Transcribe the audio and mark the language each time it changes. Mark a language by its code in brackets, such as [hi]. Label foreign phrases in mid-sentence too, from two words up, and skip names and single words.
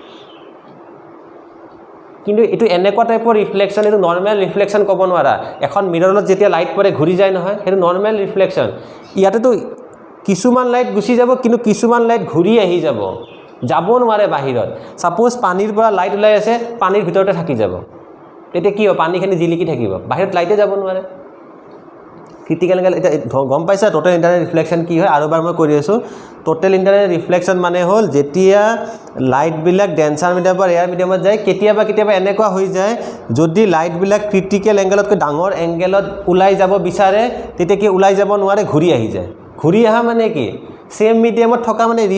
[as] কিন্তু এটো এনেকুৱা টাইপৰ রিফ্লেকশন এটো [en] normal reflection [as] ক'ব নোৱাৰা এখন মিৰৰত যেতিয়া লাইট পৰে ঘূৰি যায় নহয় এটো [en] normal reflection [as] ইয়াতে তো কিছুমান লাইট গুচি যাব কিন্তু কিছুমান লাইট ঘূৰি আহি যাব নোৱাৰে বাহিৰত সাপোজ পানীৰ পৰা লাইট ওলাই আছে পানীৰ ভিতৰতে থাকি যাব তেতিয়া কি হ'ব পানীখিনি জিলিকি থাকিব বাহিৰত লাইটে যাব নোৱাৰে [en] critical angle [as] এটা গম পাইছা [en] total internal reflection [as] কি হয় আৰু বাৰ মই কৰি আছো [en] total internal reflection [as] মানে হল যেতিয়া লাইট বিলাক [en] denser medium [as] পৰা [en] air mediumত [as] যায় কেতিয়াবা এনেকুৱা হৈ যায় যদি লাইট বিলাক [en] critical angleতকৈ [as] ডাঙৰ এংগেলত ওলাই যাব বিচাৰে তেতিয়া কি ওলাই যাব নোৱাৰে ঘূৰি আহি যায় ঘূৰি আহা মানে কি [en] same mediumত [as] থকা মানে